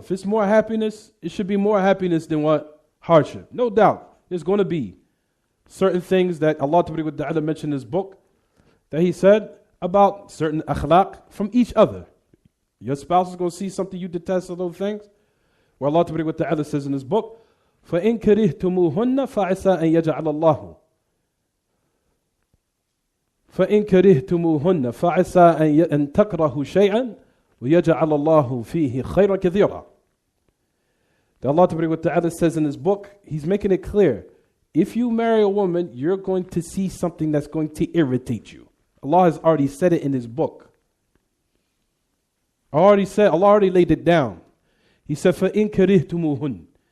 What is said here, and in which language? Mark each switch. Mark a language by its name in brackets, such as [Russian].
[English] If it's more happiness, it should be more happiness than what? Hardship. No doubt. There's going to be certain things that Allah Ta'ala mentioned in His book that He said about certain akhlaq from each other. Your spouse is going to see something you detest of those things. Where Allah Ta'ala says in His book, [Arabic] فَإِن كَرِهْتُمُوهُنَّ فَعَسَىٰ أَن يَجْعَلَ اللَّهُ فَإِن كَرِهْتُمُوهُنَّ فَعَسَىٰ أَن تَكْرَهُ شَيْئًا وَيَجْعَلَ اللَّهُ فِيهِ خَيْرًا كَثِيرًا. [English] The Allah Ta'ala says in His book, He's making it clear, if you marry a woman, you're going to see something that's going to irritate you. Allah has already said it in His book. Allah already laid it down. He said, [Arabic] فَإِن كَرِهْتُمُوهُنَّ.